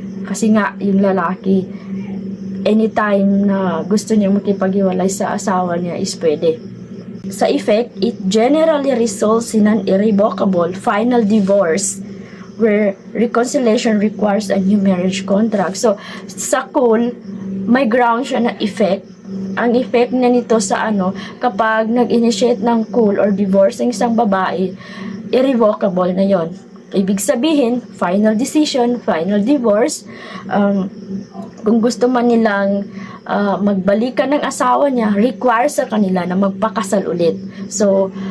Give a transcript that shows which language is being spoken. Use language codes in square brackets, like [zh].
[tl] Kasi nga, yung lalaki, anytime na gusto niya makipaghiwalay sa asawa niya is pwede. Sa effect, [en] it generally results in an irrevocable final divorce where reconciliation requires a new marriage contract. [tl] So, sa cool, may ground siya na effect. Ang effect niya nito sa kapag nag-initiate ng cool or divorce ng isang babae, irrevocable na yon. Ibig sabihin, [en] final decision, final divorce. [tl] Kung gusto man nilang magbalikan ng asawa niya, require sa kanila na magpakasal ulit. So,